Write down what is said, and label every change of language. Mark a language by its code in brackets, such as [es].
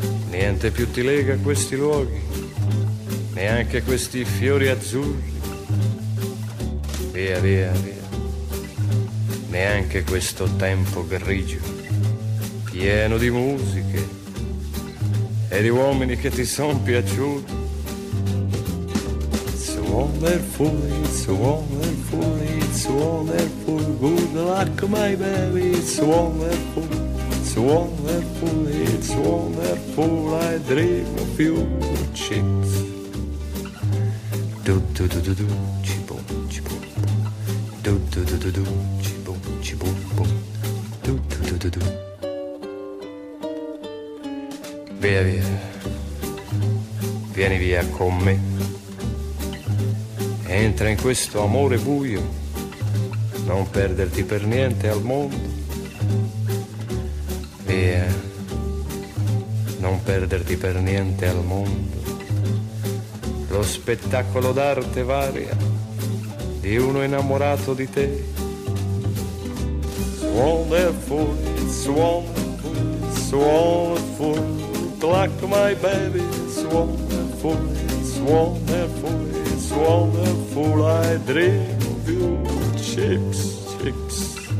[it] Niente più ti lega a questi luoghi, neanche questi fiori azzurri. Via, via, via, neanche questo tempo grigio, pieno di musiche e di uomini che ti son piaciuti. [en] It's wonderful, it's wonderful, it's wonderful, good luck my baby, it's wonderful, it's wonderful, it's wonderful, I dream of you, chicks. Do do do do do, chibum, chibum, do do do do do, chibum, chibum, bum, do do do do do. [it] Via via, vieni via con me, entra in questo amore buio, non perderti per niente al mondo. Via, non perderti per niente al mondo. Lo spettacolo d'arte varia di uno innamorato di te. [en] It's wonderful, it's wonderful, it's wonderful, like my baby, it's wonderful, it's wonderful, it's wonderful, I dream of you, chicks, chicks.